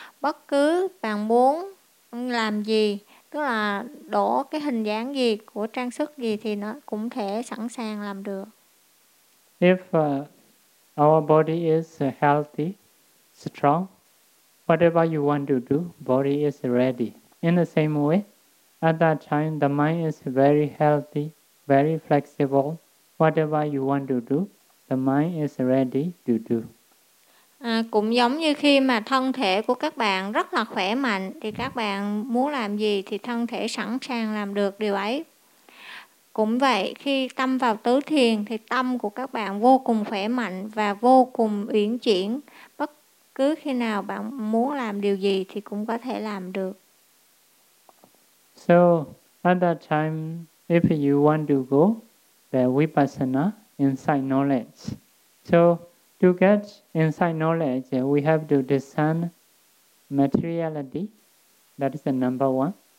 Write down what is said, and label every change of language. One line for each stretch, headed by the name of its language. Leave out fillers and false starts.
Vietnamese: Bất cứ bạn muốn làm gì, tức là đổ cái hình dáng gì của trang sức gì thì nó cũng thể sẵn sàng làm được.
English: If our body is healthy, strong, whatever you want to do, body is ready. In the same way, at that time, the mind is very healthy, very flexible. Whatever you want to do, the mind is ready to do.
Vietnamese: Cũng giống như khi mà thân thể của các bạn rất là khỏe mạnh, thì các bạn muốn làm gì thì thân thể sẵn sàng làm được điều ấy. Cũng vậy, khi tâm vào tứ thiền thì tâm của các bạn vô cùng khỏe mạnh và vô cùng uyển chuyển. Bất cứ khi nào bạn muốn làm điều gì thì cũng có thể làm được.
English: So, at that time, if you want to go the vipassana, inside knowledge. So, to get inside knowledge, we have to discern materiality. That is the number one.